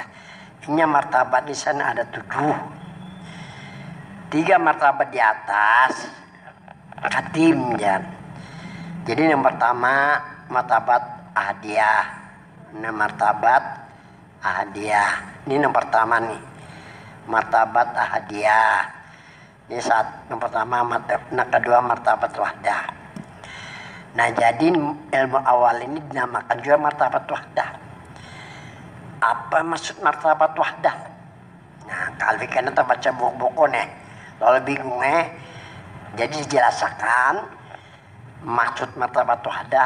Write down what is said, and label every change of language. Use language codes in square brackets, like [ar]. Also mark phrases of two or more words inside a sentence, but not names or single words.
[id] Ini martabat di sana ada 7. 3 martabat di atas katim ya. Jadi yang pertama martabat ahadiyah. Ini martabat ahadiyah. Ini yang pertama nih. Martabat ahadiyah. Ini yang pertama, nah kedua martabat wahdah. Nah jadi ilmu awal ini dinamakan juga martabat wahdah. Apa maksud martabat wahdah? Nah kalau kalian baca buku-buku nih, lalu bingung jadi dijelaskan maksud martabat wahdah.